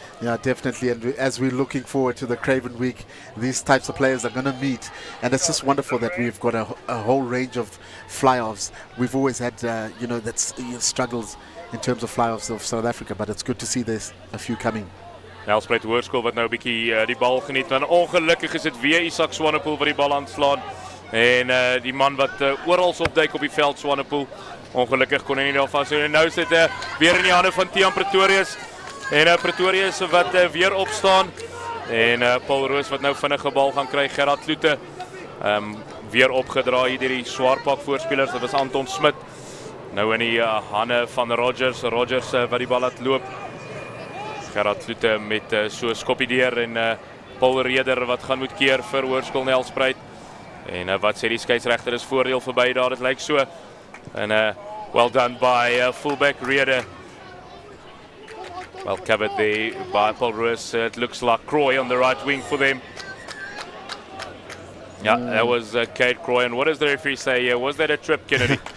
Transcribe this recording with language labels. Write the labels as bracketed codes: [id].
[en] Yeah, definitely. And as we're looking forward to the Craven Week, these types of players are going to meet. And it's just wonderful that we've got a whole range of fly-offs. We've always had, struggles in terms of fly-offs of South Africa, but it's good to see there's a few coming. [af] Nelspruit Hoërkool wat nou 'n bietjie die bal geniet. En ongelukkig is dit weer Isak Swanepoel wat die bal aanslaan. En die man wat oral opduik op die veld, Swanepoel. Ongelukkig kon hy nie daar vashou. En nou is dit weer in die hande van Tiaan Pretorius. En Pretorius wat weer opstaan. En Paul Roos wat nou vinnige bal gaan kry. Gerard Kloete weer opgedra hier deur die swaarpak voorspelers. Dit was Anton Smit. Nou in die hande van Rogers wat die bal laat loop. Gerard Kloete met so skoppie deur en Paul Reder wat gaan moet keer vir Hoërskool Nelspruit. En wat sê die skeieregter is voordeel verby daar, dit lyk so. [en] En well done by fullback Reder. Well covered there by Paul Roos. It looks like Croy on the right wing for them. Yeah, that was Cade Croy. And what does the referee say? Was that a trip, Kennedy?